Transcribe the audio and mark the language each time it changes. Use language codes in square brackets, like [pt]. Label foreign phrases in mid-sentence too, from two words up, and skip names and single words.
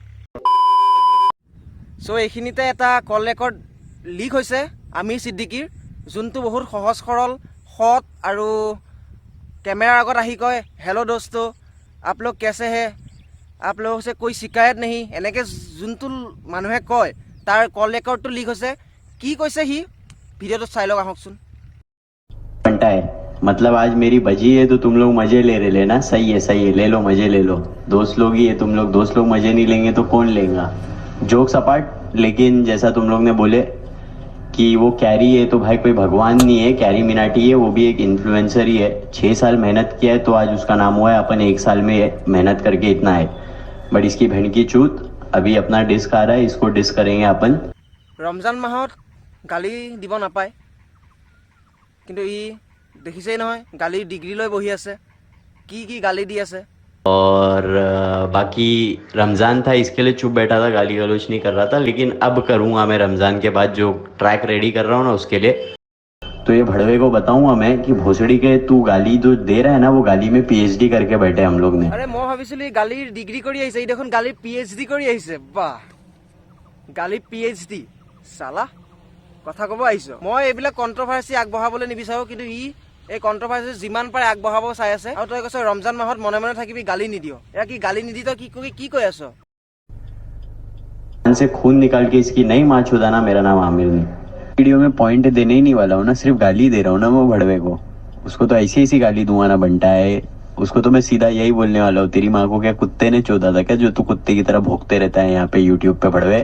[as] চ' এইখিনিতে এটা কল ৰেকৰ্ড লিক হৈছে আমিৰ ছিদ্দিকীৰ, যোনটো বহুত সহজ সৰল সৎ আৰু কেমেৰাৰ আগত আহি কয়, [hi] हेलो दोस्तो आप लोग कैसे हैं, आप लोग से कोई शिकायत नहीं, [as] এনেকৈ যোনটো মানুহে কয় তাৰ কল ৰেকৰ্ডটো লিক হৈছে। কি কৈছে সি, ভিডিঅ'টো চাই লওক আহকচোন। [hi] बनता है मतलब आज मेरी बजी है तो तुम लोग मजे ले रहे लेना, सही है ले लो मजे ले लो। दोस्त लोग ही है तुम लोग, दोस्त लोग मजे नहीं लेंगे तो कौन लेगा। [en] jokes apart, [hi] लेकिन जैसा तुम लोग ने बोले कि वो कैरी है तो भाई कोई भगवान नहीं है, कैरी मिनाटी है, वो भी एक इन्फ्लुएंसर ही है। 6 साल मेहनत किया है तो आज उसका नाम हुआ है। अपन 1 साल में मेहनत करके इतना है, बट इसकी बहन की चूत अभी अपना डिस्क आ रहा है, इसको डिस्क करेंगे अपन। [as] ৰমজান মাহত গালি দিব নাপায়, কিন্তু ই দেখিছেই নহয় গালিৰ ডিগ্ৰী লৈ বহি আছে। কি কি গালি দি আছে। [hi] और बाकी रमज़ान था इसके लिए चुप बैठा था, गाली गलौज नहीं कर रहा था, लेकिन अब करूँगा मैं रमज़ान के बाद जो ट्रैक रेडी कर रहा हूँ ना उसके लिए। तो ये भड़वे को बताऊंगा मैं कि भोसड़ी के तू गाली जो दे रहा है ना, वो गाली में पीएचडी करके बैठे हम लोग ने। [as] আৰে মই ভাবিছিলোঁ ই গালিৰ ডিগ্ৰী কৰি আহিছে, ই দেখোন গালিৰ PhD কৰি আহিছে। বাহ, গালিৰ PhD চালা কথা ক'ব আহিছ। মই এইবিলাক কণ্ট্ৰভাৰ্চি আগবঢ়াবলৈ নিবিচাৰোঁ, কিন্তু ই এই কণ্ট্ৰভাৰ্চি যিমান পাৰে আগবঢ়াব চাই আছে আৰু তই কৈছ ৰমজান মাহত মনে মনে থাকিবি গালি নিদিয় এয়া কি গালি নিদি তই কি কৈ আছ [hi] से खून निकाल के इसकी नई माँ छुदाना मेरा नाम आमिर नहीं। वीडियो में पॉइंट देने ही नहीं वाला हूँ ना, सिर्फ गाली दे रहा हूँ ना मैं भड़वे को। उसको तो ऐसी ऐसी गाली दूंगा ना बनता है, उसको तो मैं सीधा यही बोलने वाला हूँ, तेरी माँ को क्या कुत्ते ने चोदा था क्या जो तू कुत्ते की तरह भोंकते रहता है यहाँ पे यूट्यूब पे भड़वे।